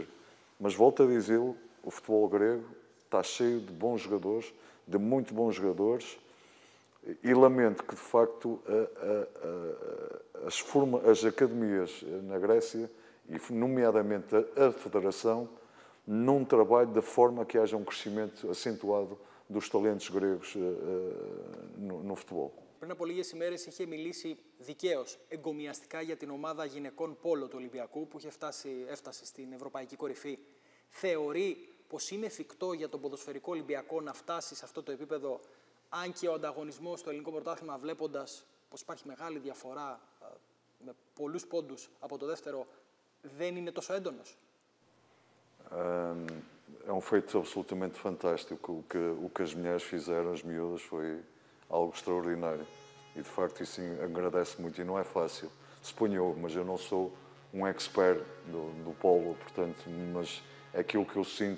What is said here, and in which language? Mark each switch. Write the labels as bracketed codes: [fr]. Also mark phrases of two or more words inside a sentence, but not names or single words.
[pt] Mas volto a dizê-lo, o futebol grego está cheio de bons jogadores, de muito bons jogadores, E lamento que, de facto, as academias na Grécia, e nomeadamente a Federação, não trabalhem da forma que haja um crescimento acentuado dos talentos gregos no futebol. [el] Πριν από λίγες ημέρες είχε μιλήσει δικαίως εγκομιαστικά για την ομάδα γυναικών πόλο του Ολυμπιακού που έφτασε στην ευρωπαϊκή κορυφή. Θεωρεί πως είναι εφικτό για τον ποδοσφαιρικό Ολυμπιακό να φτάσει σε αυτό το επίπεδο, αν και ο ανταγωνισμός στο ελληνικό πρωτάθλημα, βλέποντας πως υπάρχει μεγάλη διαφορά με πολλούς πόντους από το δεύτερο, δεν είναι τόσο έντονος? [pt] É um feito absolutamente fantástico. O que as mulheres fizeram, as miúdas, foi algo extraordinário. E, de facto, isso agradece muito. E não é fácil. Suponho, mas eu não sou um expert do polo, portanto, mas é aquilo que eu sinto.